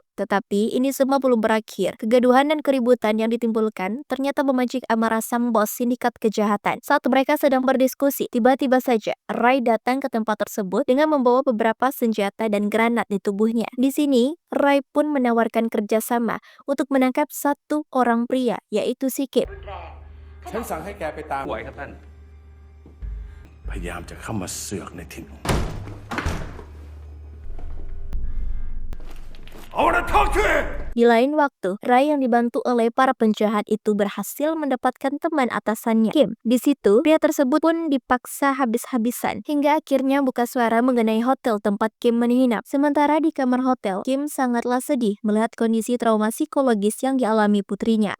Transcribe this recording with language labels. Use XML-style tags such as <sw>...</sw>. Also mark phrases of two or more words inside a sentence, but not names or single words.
<id>Tetapi ini semua belum berakhir. Kegaduhan dan keributan yang ditimbulkan ternyata memancing amarah sang bos sindikat kejahatan. Saat mereka sedang berdiskusi, tiba-tiba saja Rai datang ke tempat tersebut dengan membawa beberapa senjata dan granat di tubuhnya. Di sini, Rai pun menawarkan kerjasama untuk menangkap satu orang pria, yaitu si Kim.</id> <th>ฉันสั่งให้แกไปตาม ไหวครับท่าน พยายามจะเข้ามาเสือกในถิ่น</th> <en>I wanna talk to him!</en> <id>Di lain waktu, Rai yang dibantu oleh para penjahat itu berhasil mendapatkan teman atasannya, Kim. Di situ, pria tersebut pun dipaksa habis-habisan, hingga akhirnya buka suara mengenai hotel tempat Kim menginap. Sementara di kamar hotel, Kim sangatlah sedih melihat kondisi trauma psikologis yang dialami putrinya.</id>